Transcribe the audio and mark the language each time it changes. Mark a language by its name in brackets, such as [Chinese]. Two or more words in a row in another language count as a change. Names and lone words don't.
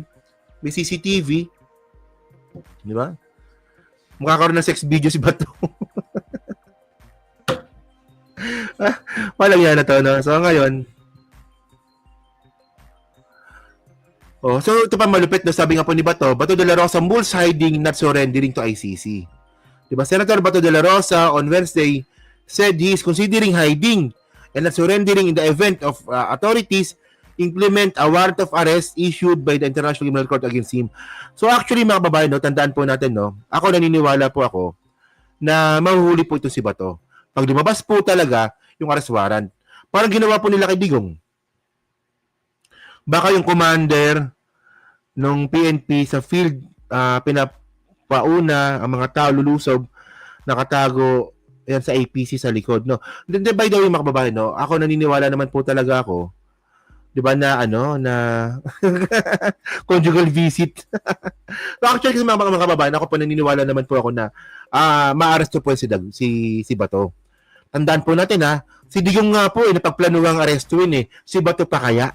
[Filipino] May CCTV. Di ba? Makakaroon ng sex video si Bato. Walang yan na to, no? So, ngayon. So ito pa malupit na sabi nga po ni Bato de la Rosa [English] mulls hiding not surrendering to ICC. [Filipino] Diba? [English] Senator Bato de la Rosa on Wednesday said he is considering hiding and not surrendering in the event of authorities implement a warrant of arrest issued by the International Criminal Court against him. So actually [Filipino] mga kababayan, tandaan po natin, ako naniniwala po ako na mahuhuli po ito si Bato. Pag lumabas po talaga yung [English] arrest warrant, [Filipino] parang ginawa po nila kay Digong. Baka yung commander ng PNP sa field pinapauna ang mga tao lulusob, nakatago yan sa APC sa likod, no. [English] Then by the way, [Filipino] mga kababayan, ako naniniwala naman po talaga ako, 'di ba, na na [English] conjugal visit. So actually [Filipino] mga kababayan, ako po naniniwala naman po ako na maaresto po si Bato. Tandaan po natin si Digong nga po napagplanuhang arestuin si Bato pa kaya.